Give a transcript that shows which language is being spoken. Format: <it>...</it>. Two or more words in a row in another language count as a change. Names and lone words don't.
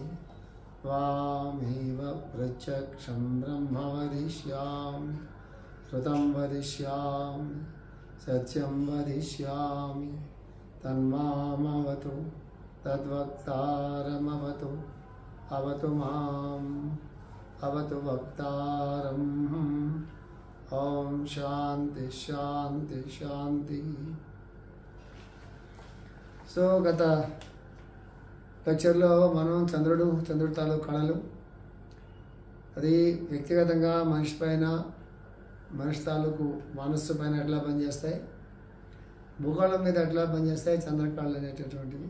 <sa>त्वामेव प्रत्यक्षं ब्रह्म वदिष्यामि श्रुतं वदिष्यामि सत्यं वदिष्यामि तन्मामवतु तद्वक्तारमवतु अवतु माम् अवतु वक्तारम् ओम शांति शांति शांति।</sa> <te>సో గత లెక్చర్లో మనం చంద్రుడు తాలూకు కళలు అది వ్యక్తిగతంగా మనిషి పైన మనిషి తాలూకు మనస్సు పైన ఎట్లా పనిచేస్తాయి, భూగోళం మీద ఎట్లా పనిచేస్తాయి చంద్రకళలు అనేటటువంటివి.</te>